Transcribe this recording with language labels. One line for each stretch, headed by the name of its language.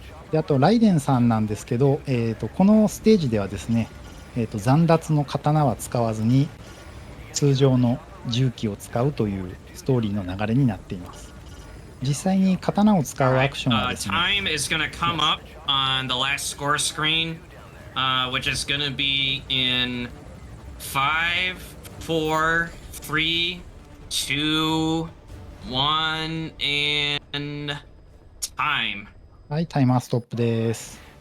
Japanese: であとライデンさんなんですけど、このステージではですね、残奪の刀は使わずに通常の銃器を使うというストーリーの流れになっています。実際に刀を使うアクションはですね、
English: time is going to come up on the last score screen, which is going to be in 5, 4, 3, 2, 1, and time.
Japanese: はい、タイマーストップです。